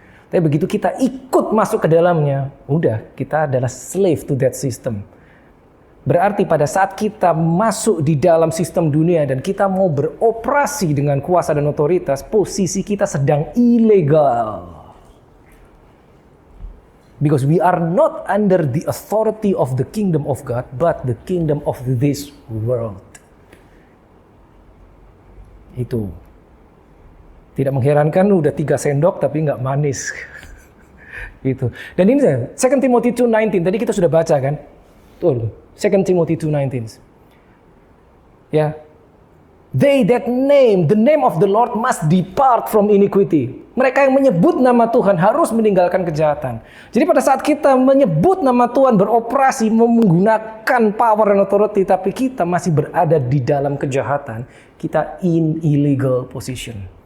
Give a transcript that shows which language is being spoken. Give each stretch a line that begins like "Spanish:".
Indonesian: Tapi begitu kita ikut masuk ke dalamnya, udah kita adalah
English: slave to that system.
Indonesian: Berarti pada saat kita masuk di dalam sistem dunia dan kita mau beroperasi dengan kuasa dan otoritas, posisi kita sedang ilegal.
English: Because we are not under the authority of the kingdom of God, but the kingdom of this world.
Indonesian: Itu. Tidak mengherankan udah 3 sendok tapi nggak manis. Gitu. Dan ini 2 Timothy 2:19, tadi kita sudah baca kan? Tuh, 2 Timothy 2:19. Ya.
English: They that name the name of the Lord must depart from iniquity.
Indonesian: Mereka yang menyebut nama Tuhan harus meninggalkan kejahatan. Jadi pada saat kita menyebut nama Tuhan, beroperasi, menggunakan power dan authority, tapi kita masih berada di dalam kejahatan, kita
English: in illegal position.